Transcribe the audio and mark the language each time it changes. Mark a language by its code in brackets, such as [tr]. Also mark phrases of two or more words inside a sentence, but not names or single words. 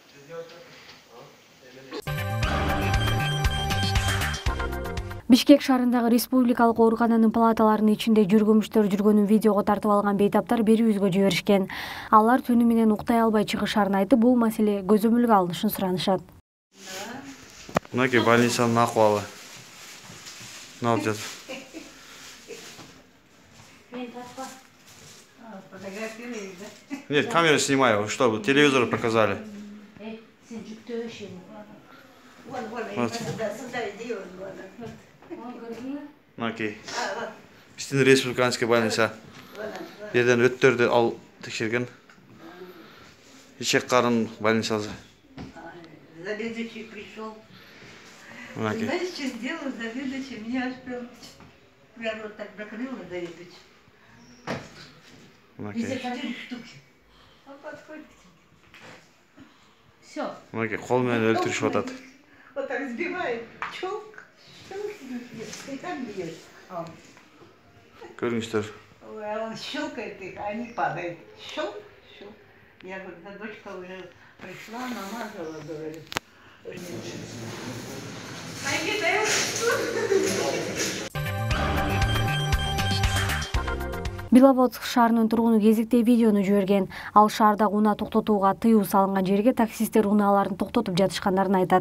[ky] Бишкек шаарындагы республикалык оорукананын палаталарынын ичинде жүргүмүштөр жүргөнүн видеого тартып алган бейтаптар берүүбүзгө жиберишкен. Алар түнү менен уктай албай чыгышарын айтып, бул маселе көзөмөлгө алынышын суранышат. Мынакей больницанын акыбалы. Не алып жатып? [ru] Нет, камера снимаю, чтобы телевизор показали. Вот. [ky] Мынакей. Биздин [ru] республиканский больница. [ky] Жерден өттөрдү ал текшерген. Ичек карын больницасы. [ru] Заведующий пришел. [ky] Мынакей. [ru] Знаешь, что сделал заведующий? Меня аж прям вот так закрыло заведующий. [ky] Мынакей. [ru] 4 штуки. Он подходит к тебе. Все. [ky] Мынакей кол менен өлтүрүшүп атат. [ru] Вот так сбивает. Чук. Как бьешь? [ky] Көрүңүздөр. [ru] Ой, а он щелкает их, а они падают. Щелк, щелк. Я говорю, да дочка уже пришла, намазала, говорю. [ky] Беловодск шаарынын тургуну кезектей видеону жиберген. Ал шаардагы унаа токтотууга тыюу салынган жерге таксисттер унааларын токтотуп жатышкандарын айтат.